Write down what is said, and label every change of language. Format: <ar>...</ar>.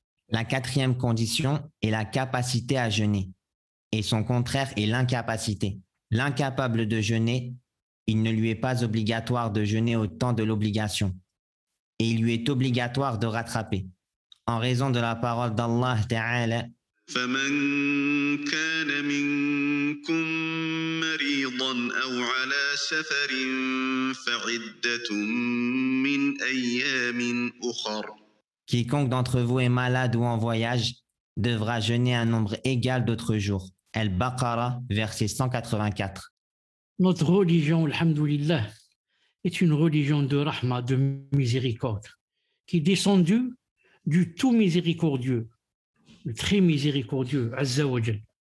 <fr>La 4e condition est la capacité à jeûner et son contraire est l'incapacité. L'incapable de jeûner, il ne lui est pas obligatoire de jeûner au temps de l'obligation et il lui est obligatoire de rattraper. En raison de la parole d'Allah Ta'ala,</fr> <ar>فمن كان منكم مريضا أو على سفر فعدة من أيام أخر.</ar> <fr>Quiconque d'entre vous est malade ou en voyage devra jeûner un nombre égal d'autres jours. Al-Baqarah, verset 184. Notre religion, alhamdoulilah, est une religion de rahma, de miséricorde, qui est descendue du tout miséricordieux, le très miséricordieux, Azza wa Jal.</fr>